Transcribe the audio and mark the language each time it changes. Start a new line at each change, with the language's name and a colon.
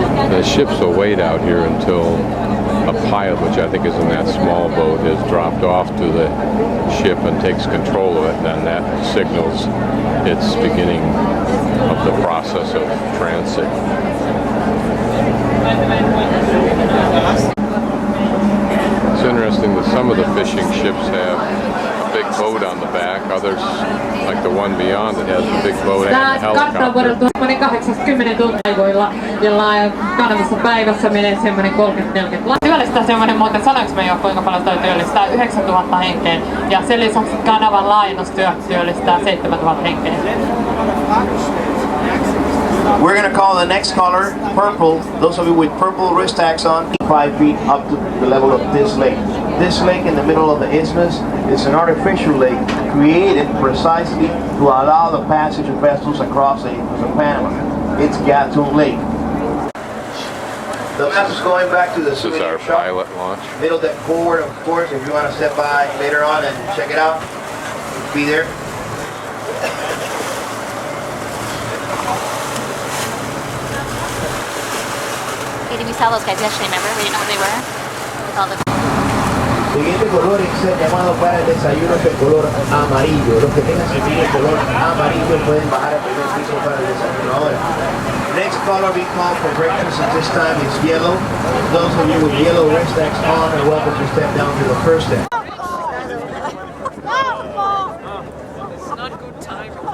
English: The ships will wait out here until a pilot, which I think is in that small boat, is dropped off to the ship and takes control of it, and that signals its beginning of the process of transit. It's interesting that some of the fishing ships have a big boat on the back, others, like the one beyond it, has a big boat and a helicopter.
Finnish: Vuodelta 80 tuntia, jolla kanavassa päivässä menee semmoinen 30-40. Työllistää semmoinen muuten, sanoinko me jo kuinka paljon toi työllistää? 9 000 henkeä. Ja sen lisäksi kanavan laajennustyö työllistää 7 000 henkeä.
English: We're going to call the next caller purple. Those of you with purple wrist tags on, 5 feet up to the level of this lake. This lake in the middle of the isthmus is an artificial lake created precisely to allow the passage of vessels across the Panama. It's Gatun Lake. The map is going back to the This is our pilot launch. Middle deck forward, of course, if you want to step by later on and check it out, be there. We saw those guys yesterday, remember? We didn't know what they were. With all the...
Spanish: Siguiente color es llamado para el desayuno, es el color amarillo. Los que tengan el color amarillo pueden bajar al primer piso para el desayuno ahora.
English: Next color we call for breakfast at this time is yellow. Those of you with yellow wrist tags on are welcome to step down to the first deck. It's not good time.